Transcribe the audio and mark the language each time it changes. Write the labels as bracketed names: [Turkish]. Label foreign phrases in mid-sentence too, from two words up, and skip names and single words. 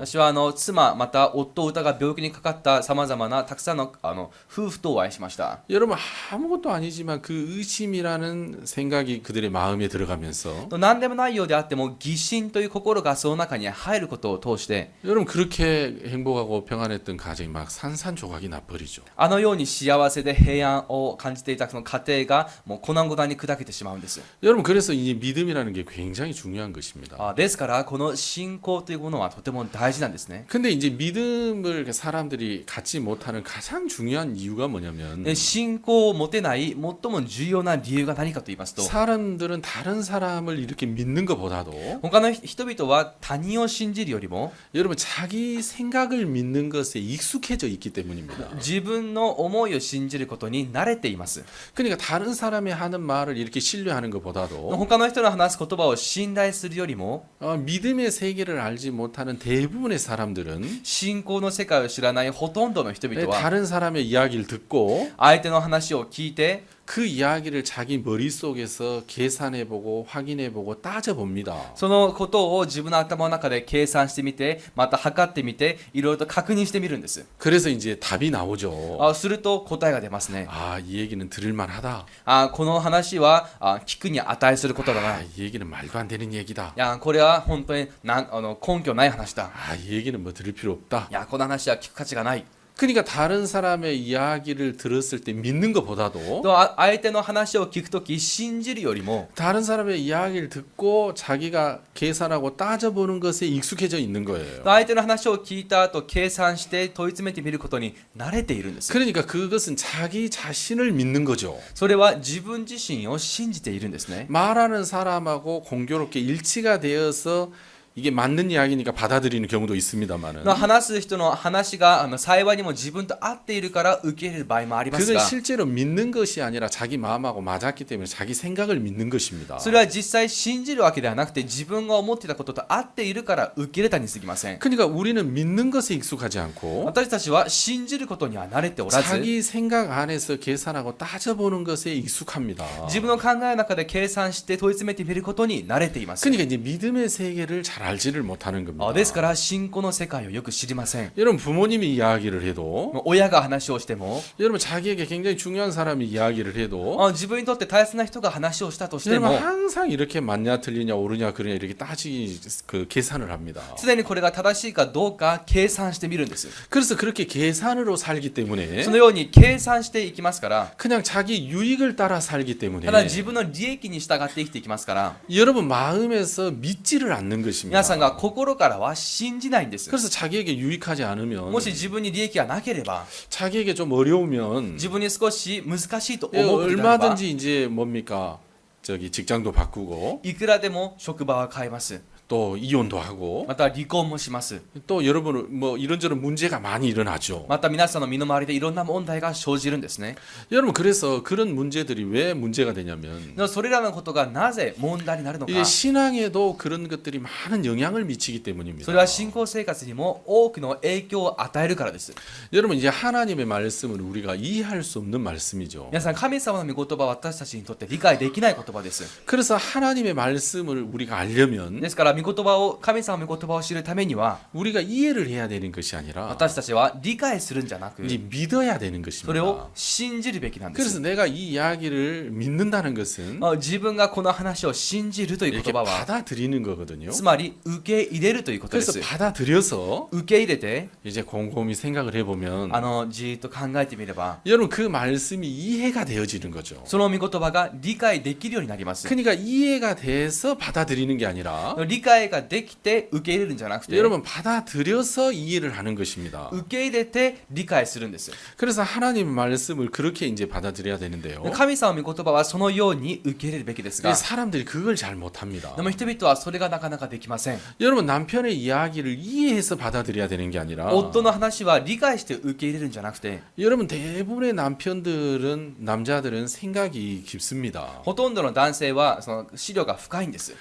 [Japanese] 私は妻また夫を疑う病気にかかったさまざまなたくさんの夫婦とお会いしました。 [Korean] 여러분 아무것도 아니지만 그 의심이라는 생각이 그들의 마음에 들어가면서 [Japanese] 何でもないようであっても疑心という心がその中に入ることを通して [Korean] 여러분 그렇게 행복하고 평안했던 가정이 막 산산조각이 나버리죠. [Japanese] あのように幸せで平安を感じていたその家庭がもう粉々に砕けてしまうんです。 [Korean] 여러분 그래서 이 믿음이라는 게 굉장히 중요한 것입니다. [Japanese] ですからこの信仰というものはとても大事なんですね。 [Korean] 근데 이제 믿음을 사람들이 갖지 못하는 가장 중요한 이유가 뭐냐면 [Japanese] 信仰を持てない最も重要な理由が何かと言いますと [Korean] 사람들은 다른 사람을 이렇게 믿는 것보다도 [Japanese] 他の人々は他人を信じるよりも [Korean] 여러분 자기 생각을 믿는 것에 익숙해져 있기 때문입니다. [Japanese] 自分の思いを信じることに慣れています。 [Korean] 그러니까 다른 사람이 하는 말을 이렇게 신뢰하는 것보다도 [Japanese] 他の人の話す言葉を信頼するよりも [Korean] 믿음의 세계를 알지 못하는 대부분의 사람들은 [Japanese] 信仰の世界を知らないほとんどの人々は [Korean] 다른 사람의 이야기를 듣고 [Japanese] 相手の話を聞いて [Korean] 그 이야기를 자기 머릿속에서 계산해보고 확인해보고 따져봅니다. [Japanese] そのことを自分の頭の中で計算してみてまた測ってみていろいろと確認してみるんです。 [Korean] 그래서 이제 답이 나오죠. [Japanese] すると答えが出ますね。 [Korean] 이 얘기는 들을만하다. [Japanese] この話は聞くに値することだな。 [Korean] 이 얘기는 말도 안 되는 얘기다. [Japanese] これは本当に根拠ない話だ。 [Korean] 이 얘기는 뭐 들을 필요 없다. [Japanese] この話は聞く価値がない。 [Korean] 그러니까 다른 사람의 이야기를 들었을 때 믿는 것보다도 [Japanese] と相手の話を聞くとき信じるよりも [Korean] 다른 사람의 이야기를 듣고 자기가 계산하고 따져보는 것에 익숙해져 있는 거예요. [Japanese] 相手の話を聞いた後計算して問い詰めてみることに慣れているんです。 [Korean] 그러니까 그것은 자기 자신을 믿는 거죠. [Japanese] それは自分自身を信じているんですね。 [Korean] 말하는 사람하고 공교롭게 일치가 되어서 이게 맞는 이야기니까 받아들이는 경우도 있습니다만은 [Japanese] 話す人の話が幸いにも自分と合っているから受け入れる場合もあります [Korean] 그건 [Japanese] が [Korean] 실제로 믿는 것이 아니라 자기 마음하고 맞았기 때문에 자기 생각을 믿는 것입니다. [Japanese] それは実際信じるわけではなくて自分が思っていたことと合っているから受け入れたに過ぎません。 [Korean] 그러니까 우리는 믿는 것에 익숙하지 않고 [Japanese] 私たちは信じることには慣れておらず [Korean] 자기 생각 안에서 계산하고 따져보는 것에 익숙합니다. [Japanese] 自分の考えの中で計算して問い詰めてみることに慣れています。 [Korean] 그러니까 이제 믿음의 세계를 잘 알지를 못하는 겁니다. [Japanese] ですから信仰の世界をよく知りません。 [Korean] 여러분 부모님이 이야기를 해도 [Japanese] 親が話をしても [Korean] 여러분 자기에게 굉장히 중요한 사람이 이야기를 해도 [Japanese] 自分にとって大切な人が話をしたとして [Korean] 여러분 [Japanese] も [Korean] 항상 이렇게 맞냐 틀리냐 옳으냐 그러냐 이렇게 그 계산을 합니다. [Japanese] 常にこれが正しいかどうか計算してみるんです。 [Korean] 그래서 그렇게 계산으로 살기 때문에 [Japanese] そのように計算していきますから [Korean] 그냥 자기 유익을 따라 살기 때문에 [Japanese] ただ自分の利益に従って生きていきますから [Korean] 여러분 마음에서 믿지를 않는 것입니다. [Japanese] 皆さんが心からは信じないんです。 [Korean] 그래서 자기에게 유익하지 않으면 [Japanese] もし自分に利益がなければ [Korean] 자기에게 좀 어려우면 [Japanese] 自分に少し難しいと思うことであれば [Korean] 얼마든지 이제 뭡니까 저기 직장도 바꾸고 [Japanese] いくらでも職場は変えます。 [Korean] 또 이혼도 하고 [Japanese] また離婚もします。 [Korean] 또 여러분 뭐 이런저런 문제가 많이 일어나죠. [Japanese] また皆さんの身の回りでいろんな問題が生じるんですね。 [Korean] 여러분 그래서 그런 문제들이 왜 문제가 되냐면 [Japanese] でもそれらのことがなぜ問題になるのか。 [Korean] 이게 신앙에도 그런 것들이 많은 영향을 미치기 때문입니다. [Japanese] それは信仰生活にも多くの影響を与えるからです。 [Korean] 여러분 이제 하나님의 말씀은 우리가 이해할 수 없는 말씀이죠. [Japanese] 皆さん、神様の御言葉は私たちにとって理解できない言葉です。 [Korean] 그래서 하나님의 말씀을 우리가 알려면 [Japanese] ですから御言葉を神様の御言葉を知るためには [Korean] 우리가 이해를 해야 되는 것이 아니라 [Japanese] 私たちは理解するんじゃなく [Korean] 이제 믿어야 되는 [Japanese] それ [Korean] 것입니다. [Japanese] を信じるべきなんで [Korean] 그래서 [Japanese] す。 [Korean] 내가 이 이야기를 믿는다는 것은 [Japanese] 自分がこの話を信じるという [Korean] 이렇게 [Japanese] 言葉は [Korean] 받아들이는 거거든요. [Japanese] つまり受け入れるということで [Korean] 그래서 [Japanese] す。 [Korean] 받아들여서 [Japanese] 受け入れて [Korean] 이제 곰곰이 생각을 해보면 [Japanese] じーっと考えてみれば [Korean] 여러분 그 말씀이 이해가 되어지는 거죠. [Japanese] その御言葉が理解できるようになります。 [Korean] 그러니까 이해가 돼서 받아들이는 게 아니라 [Japanese] 理解ができて受け入れるんじゃなくて [Korean] 여러분 받아들여서 이해를 하는 것입니다. [Japanese] 受け入れて理解するんです。 [Korean] 그래서 하나님 말씀을 그렇게 이제 받아들여야 되는데요. [Japanese] 神様の御言葉はそのように受け入れるべきですが、 [Korean] 사람들이 그걸 잘 못합니다. [Japanese] でも人々はそれがなかなかできません。 [Korean] 여러분 남편의 이야기를 이해해서 받아들여야 되는 게 아니라 [Japanese] 夫の話は理解して受け入れるんじゃなくて、 [Korean] 여러분 대부분의 남자들은 생각이 깊습니다. [Japanese] ほとんどの男性はその資料が深いんです。